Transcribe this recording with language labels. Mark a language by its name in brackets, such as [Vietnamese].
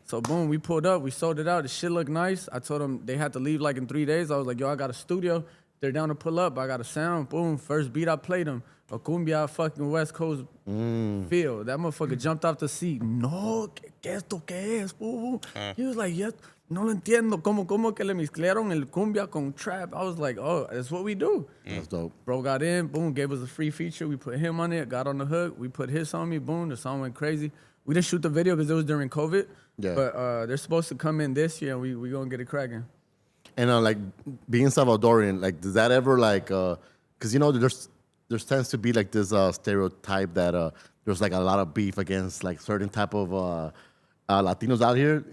[English] So, boom, we pulled up. We sold it out. The shit looked nice. I told them they had to leave like in 3 days. I was like, yo, I got a studio. They're down to pull up. I got a sound. Boom, first beat I played them. A cumbia fucking West Coast feel. That motherfucker jumped off the seat. [Spanish] No, ¿qué esto qué es? Boo? [English] He was like, yes. [Spanish] No lo entiendo. ¿Cómo que le mezclaron el cumbia con trap? [English] I was like, oh, that's what we do. That's dope. Bro got in, boom, gave us a free feature. We put him on it, got on the hook. We put his on me, boom, the song went crazy. We didn't shoot the video because it was during COVID. Yeah. But they're supposed to come in this year and we gonna get it cracking. And like being Salvadorian, like does that ever like, because you know there tends to be like this stereotype that there's like a lot of beef against like certain type of Latinos out here.